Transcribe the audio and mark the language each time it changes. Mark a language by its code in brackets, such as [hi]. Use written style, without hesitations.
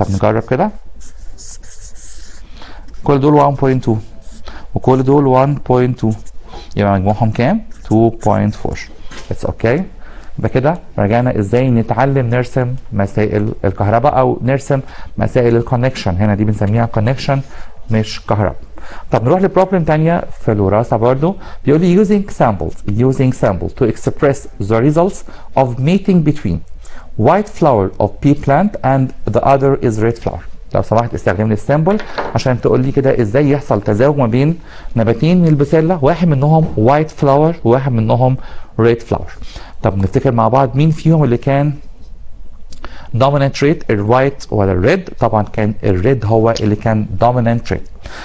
[ar] طب نجرب كده، كل دول 1.2 وكل دول 1.2 يبقى مجموعهم كام؟ 2.4. اتس اوكي. يبقى كده رجعنا ازاي نتعلم نرسم مسائل الكهرباء او نرسم مسائل الكونكشن. هنا دي بنسميها كونكشن مش كهرباء. طب نروح لبروبلم ثانيه في الوراثه برضو، بيقول لي [en] using samples to express the results of mating between white flower of pea plant and the other is red flower. [ar] لو سمحت استخدم لي السامبل عشان تقول لي كده ازاي يحصل تزاوج ما بين نباتين من البسله، واحد منهم وايت فلاور وواحد منهم ريد فلاور. طب نفتكر مع بعض مين فيهم اللي كان dominant trait، الوايت ولا الريد؟ طبعا كان الريد هو اللي كان dominant trait.